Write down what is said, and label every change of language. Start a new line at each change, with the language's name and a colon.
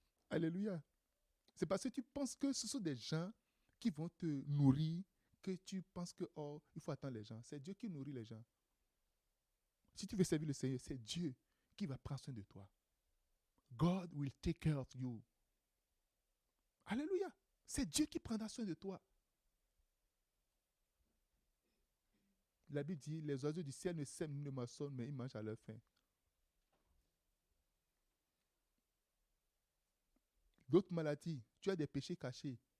French: Alléluia. C'est parce que tu penses que ce sont des gens qui vont te nourrir que tu penses que, oh, il faut attendre les gens. C'est Dieu qui nourrit les gens. Si tu veux servir le Seigneur, c'est Dieu qui va prendre soin de toi.
English: God will take care of you.
French: Alléluia. C'est Dieu qui prendra soin de toi. La Bible dit, les oiseaux du ciel ne sèment ni ne moissonnent, mais ils mangent à leur faim. D'autres maladies, tu as des péchés cachés.